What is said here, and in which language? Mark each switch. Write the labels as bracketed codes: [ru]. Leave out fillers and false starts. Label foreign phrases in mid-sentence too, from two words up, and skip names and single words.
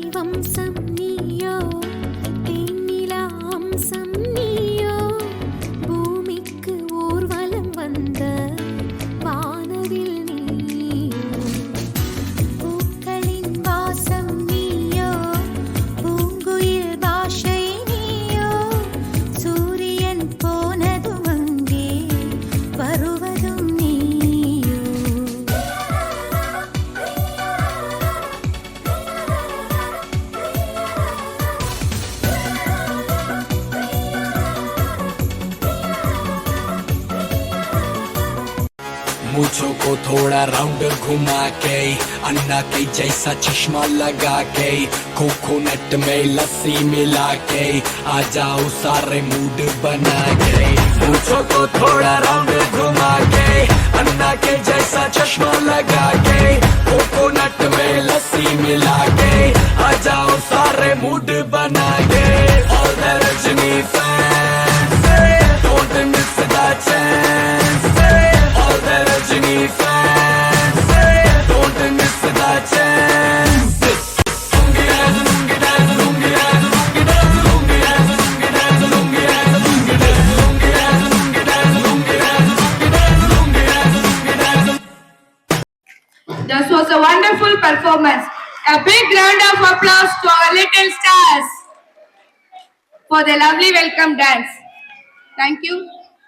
[ta] வம்சம் நீயோ தேனிலா அம்சம் நீயோ பூமிக்கு ஊர்வலம் வந்த வானவில் நீயோ பூக்களின் வாசம் நீயோ பூங்குயில் பாஷை நீயோ சூரியன் போனதும் அங்கே வருவதும் நீயோ [hi] मूछों को थोड़ा राउंड घुमा के अन्ना के जैसा चश्मा लगा के कोकोनट में लस्सी मिला के आ जाओ सारे मूड बना के मूछों को थोड़ा राउंड घुमा के अन्ना के जैसा चश्मा लगा के कोकोनट में लस्सी मिला के आ जाओ सारे मूड बना के [en] All the Rajni fans don't miss the chance All the Rajni fans don't miss the chance Lungi dance, lungi dance, lungi dance, lungi dance, lungi dance, lungi dance, lungi dance, lungi dance, lungi dance, lungi dance, lungi dance, lungi dance, lungi dance, lungi dance. This was a wonderful performance. A big round of applause to our little stars for the lovely welcome dance. Thank you.